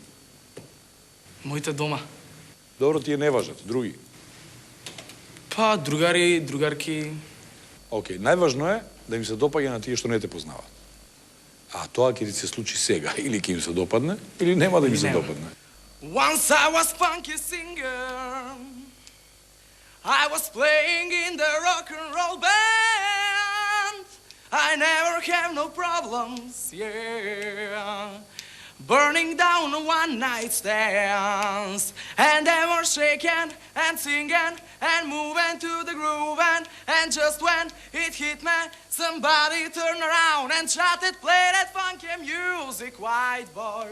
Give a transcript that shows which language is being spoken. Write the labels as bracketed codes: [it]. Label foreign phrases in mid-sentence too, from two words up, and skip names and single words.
[mk] Моите дома. Добро, тие не важат, други. Па, другари, другарки. Океј, најважно е да им се допаѓа на тие што не те познаваат. А тоа ќе ти се случи сега, или ќе им се допадне, или нема да им се допадне. [en] Once I was funky singer, I was playing in the rock and roll band. I never have no problems, yeah. Burning down one night stands, and they were shaking and singing and moving to the groove, and just when it hit me, somebody turned around and shouted, "Play that funky music, white boy.